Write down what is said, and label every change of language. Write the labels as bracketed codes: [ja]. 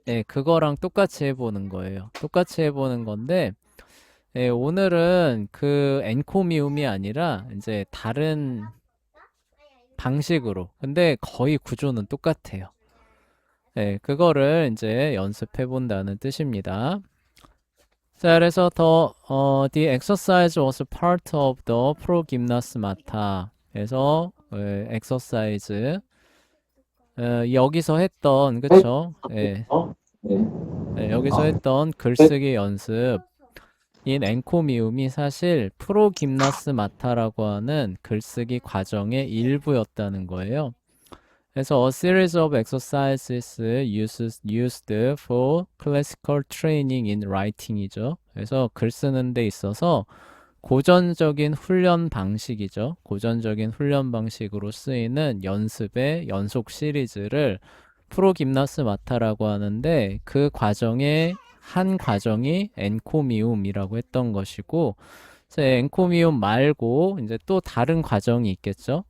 [ko] 네, 그거랑 똑같이 해보는 거예요. 똑같이 해보는 건데 오늘은 그 엔코미움이 아니라 이제 다른 방식으로. 근데 거의 구조는 똑같아요. 네, 그거를 이제 연습해 본다는 뜻입니다. 자, 그래서 [en] the exercise was part of the progymnasmata. [ko] 그래서 exercise 여기서 했던 그쵸? 예, 네. 여기서 했던 글쓰기 연습. 인 엔코미움이 사실 프로김나스마타라고 하는 글쓰기 과정의 일부였다는 거예요. 그래서 [en] a series of exercises used for classical training in writing이죠. [ko] 그래서 글 쓰는 데 있어서 고전적인 훈련 방식이죠. 고전적인 훈련 방식으로 쓰이는 연습의 연속 시리즈를 프로김나스마타라고 하는데 그 과정의 한 과정이 엔코미움이라고 했던 것이고 이제 엔코미움 말고 이제 또 다른 과정이 있겠죠.